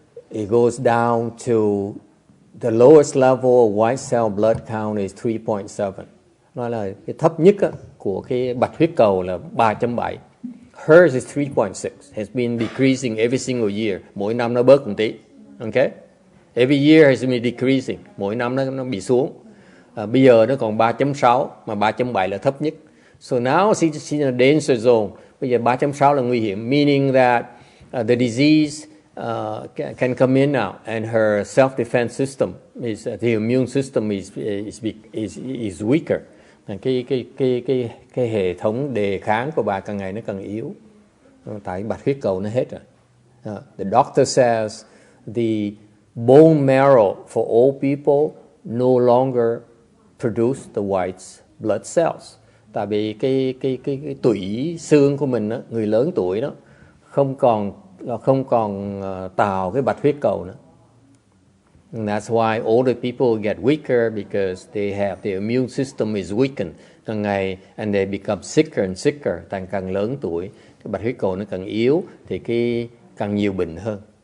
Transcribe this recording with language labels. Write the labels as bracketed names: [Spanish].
[English] It goes down to the lowest level of white cell blood count is 3.7. [Vietnamese] Nói là cái thấp nhất của cái bạch huyết cầu là 3.7. [English] Hers is 3.6. Has been decreasing every single year. [Vietnamese] Mỗi năm nó bớt một tí. [English] Okay? Every year has been decreasing. [Vietnamese] Mỗi năm nó bị xuống. Bây giờ nó còn 3.6, mà 3.7 là thấp nhất. [English] So now she's in a danger zone. [Vietnamese] Bây giờ 3.6 là nguy hiểm, [English] meaning that the disease can come in now, and her self-defense system the immune system is weaker. [Vietnamese] Cái hệ thống đề kháng của bà càng ngày nó càng yếu. Tại bạch huyết cầu nó hết rồi. [English] The doctor says the bone marrow for old people no longer produce the white blood cells. [Vietnamese] Tại vì cái tủy xương của mình đó, người lớn tuổi đó không còn tạo cái bạch huyết cầu nữa. [English] And that's why older people get weaker, because their immune system is weakened [Vietnamese] càng ngày, [English] and they become sicker and sicker. [Vietnamese] Càng lớn tuổi, cái bạch huyết cầu nó càng yếu thì cái càng nhiều bệnh hơn.